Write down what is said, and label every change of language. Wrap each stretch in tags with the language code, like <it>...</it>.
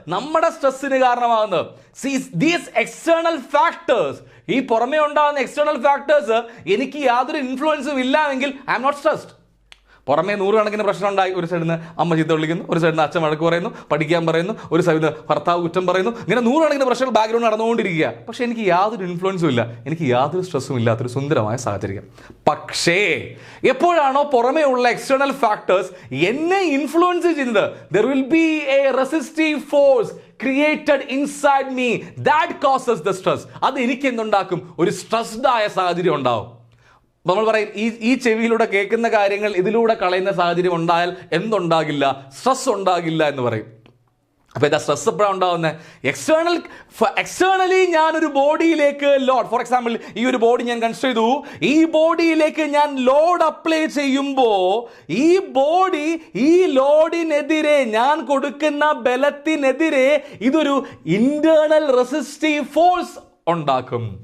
<ml>നമ്മുടെ സ്ട്രെസ്സിന് കാരണമാകുന്നത്.</ml> <en>these external factors,</en> <ml>ഈ പുറമേ ഉണ്ടാകുന്ന എക്സ്റ്റേണൽ ഫാക്ടേഴ്സ് എനിക്ക് യാതൊരു ഇൻഫ്ലുവൻസും ഇല്ല എങ്കിൽ</ml> <en>I'm not stressed.</en> <ml>പുറമേ 100 കണക്കിന് പ്രശ്നം ഉണ്ടായി, ഒരു സൈഡിൽ നിന്ന് അമ്മ ചീത്ത വിളിക്കുന്നു, ഒരു സൈഡിൽ നിന്ന് അച്ഛൻ വഴക്ക് പറയുന്നു, പഠിക്കാൻ പറയുന്നു, ഒരു സൈഡിൽ നിന്ന് ഭർത്താവ് കുറ്റം പറയുന്നു, ഇങ്ങനെ 100 കണക്കിന് പ്രശ്നങ്ങൾ ബാക്ക്ഗ്രൗണ്ട് നടന്നുകൊണ്ടിരിക്കുക. പക്ഷെ എനിക്ക് യാതൊരു ഇൻഫ്ലുവൻസും ഇല്ല, എനിക്ക് യാതൊരു സ്ട്രെസ്സും ഇല്ലാത്തൊരു സുന്ദരമായ സാഹചര്യം. പക്ഷേ എപ്പോഴാണോ പുറമേ ഉള്ള എക്സ്റ്റേണൽ ഫാക്ടേഴ്സ് എന്നെ ഇൻഫ്ലുവൻസ് ചെയ്യുന്നത്,</ml> <en>there will be a resistive force created inside me that causes the stress.</en> <ml>അത് എനിക്ക് എന്തുണ്ടാക്കും? ഒരു സ്ട്രെസ്ഡ് ആയ സാഹചര്യം ഉണ്ടാവും. നമ്മൾ പറയും ഈ ചെവിയിലൂടെ കേൾക്കുന്ന കാര്യങ്ങൾ ഇതിലൂടെ കളയുന്ന സാഹചര്യം ഉണ്ടായാൽ എന്തുണ്ടാകില്ല? സ്ട്രെസ് ഉണ്ടാകില്ല എന്ന് പറയും. അപ്പോൾ ഇതാ സ്ട്രെസ് എപ്പോഴാണ് ഉണ്ടാകുന്നത്? എക്സ്റ്റേണലി ഞാനൊരു ബോഡിയിലേക്ക് ലോഡ്, ഫോർ എക്സാമ്പിൾ ഈ ഒരു ബോഡി ഞാൻ കൺസിഡർ ചെയ്തു, ഈ ബോഡിയിലേക്ക് ഞാൻ ലോഡ് അപ്ലൈ ചെയ്യുമ്പോൾ ഈ ബോഡി ഈ ലോഡിനെതിരെ, ഞാൻ കൊടുക്കുന്ന ബലത്തിനെതിരെ ഇതൊരു ഇന്റേണൽ റെസിസ്റ്റീവ് ഫോഴ്സ് ഉണ്ടാക്കും.</ml>